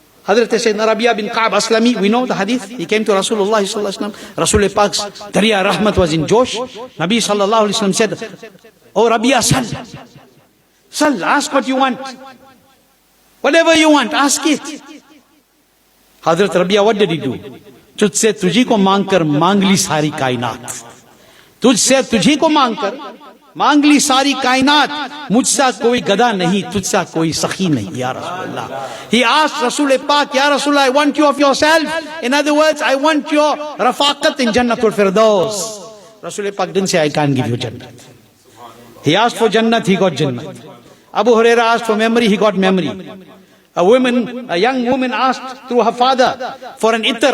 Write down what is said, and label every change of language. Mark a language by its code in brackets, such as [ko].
[en] Hazrat Sayyidina Rabi'a bin Ka'b Aslami, we know the hadith. He came to Rasulullah sallallahu alaihi wasallam. Rasul Pak's Darya Rahmat was in Josh. Nabi sallallahu alaihi wasallam said, "Oh Rabi'a, Sal, ask what you want. Whatever you want, ask it." Hazrat Rabi'a, what did he do? [hi] तुझसे तुझी को मांगकर मांग ली सारी कायनात. तुझसे तुझी को मांगकर मांग ली सारी कायनात. मुझसा कोई गदा नहीं, तुझसा कोई सखी नहीं, या Rasulullah. [en] He asked Rasul Pak, Ya Rasulullah, I want you of yourself. In other words, I want your rafaqat in Jannatul Firdaus. Rasul Pak didn't say, I can't give you Jannat. He asked for Jannat, he got Jannat. Abu Huraira asked for memory, he got memory. A young woman asked through her father for an itar.